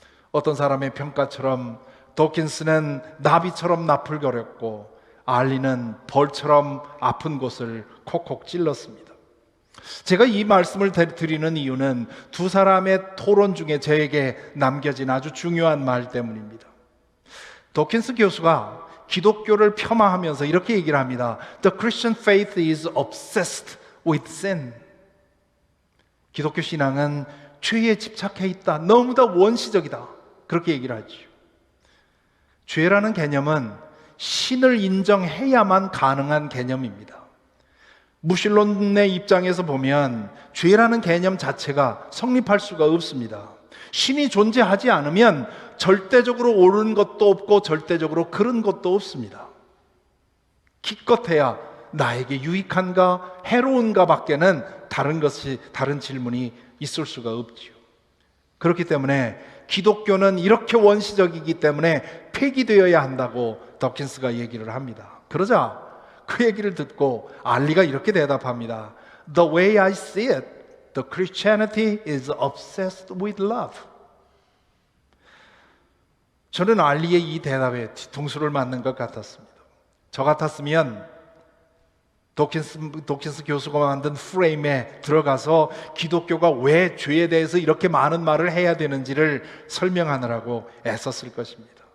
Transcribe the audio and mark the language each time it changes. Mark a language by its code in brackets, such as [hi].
[ko] 어떤 사람의 평가처럼 도킨스는 나비처럼 나풀거렸고 알리는 벌처럼 아픈 곳을 콕콕 찔렀습니다. 제가 이 말씀을 드리는 이유는 두 사람의 토론 중에 저에게 남겨진 아주 중요한 말 때문입니다. 도킨스 교수가 기독교를 폄하하면서 이렇게 얘기를 합니다. [en] The Christian faith is obsessed with sin. [ko] 기독교 신앙은 죄에 집착해 있다. 너무나 원시적이다. 그렇게 얘기를 하죠. 죄라는 개념은 신을 인정해야만 가능한 개념입니다. 무신론의 입장에서 보면 죄라는 개념 자체가 성립할 수가 없습니다. 신이 존재하지 않으면 절대적으로 옳은 것도 없고 절대적으로 그른 것도 없습니다. 기껏해야 나에게 유익한가 해로운가 밖에는 다른 질문이 있을 수가 없지요. 그렇기 때문에 기독교는 이렇게 원시적이기 때문에 폐기되어야 한다고 더킨스가 얘기를 합니다. 그러자 그 얘기를 듣고 알리가 이렇게 대답합니다. [en] The way I see it, the Christianity is obsessed with love. [ko] 저는 알리의 이 대답에 뒤통수를 맞는 것 같았습니다. 저 같았으면 도킨스 교수가 만든 프레임에 들어가서 기독교가 왜 죄에 대해서 이렇게 많은 말을 해야 되는지를 설명하느라고 애썼을 것입니다.